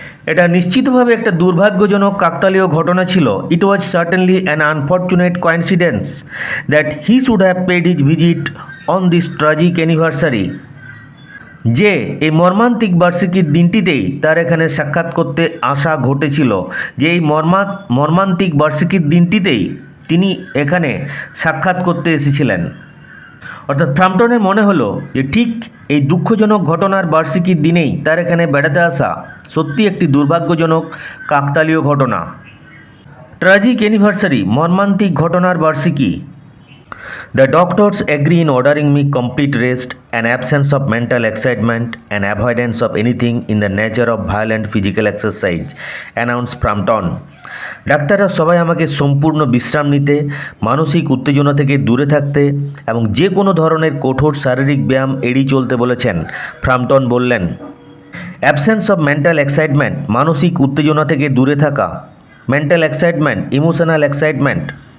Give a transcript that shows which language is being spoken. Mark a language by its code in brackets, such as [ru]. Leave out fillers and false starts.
[bn] এটা নিশ্চিতভাবে একটা দুর্ভাগ্যজনক কাকতালীয় ঘটনা ছিল। [en] it was certainly an unfortunate coincidence that he should have paid his visit on this tragic anniversary, [bn] যে এই মর্মান্তিক বার্ষিকীর দিনটিতেই তার এখানে সাক্ষাৎ করতে আসা ঘটেছিল, যে এই মর্মান্তিক বার্ষিকীর দিনটিতেই তিনি এখানে সাক্ষাৎ করতে এসেছিলেন। অর্থাৎ ফ্রাম্পটনের মনে হলো যে ঠিক এই দুঃখজনক ঘটনার বার্ষিকীর দিনেই তার এখানে বেড়াতে আসা সত্যি একটি দুর্ভাগ্যজনক কাকতালীয় ঘটনা। [en] tragic anniversary, [bn] মর্মান্তিক ঘটনার বার্ষিকী। [en] The doctors agree in ordering me complete rest, an absence of mental excitement, and avoidance of anything in the nature of violent physical exercise, announced Frampton. [bn] ডাক্তাররা সবাই আমাকে সম্পূর্ণ বিশ্রাম নিতে, মানসিক উত্তেজনা থেকে দূরে থাকতে এবং যে কোনো ধরনের কঠোর শারীরিক ব্যায়াম এড়িয়ে চলতে বলেছেন, ফ্রাম্পটন বললেন। [en] absence of mental excitement, [bn] মানসিক উত্তেজনা থেকে দূরে থাকা, [en] Mental excitement, emotional excitement.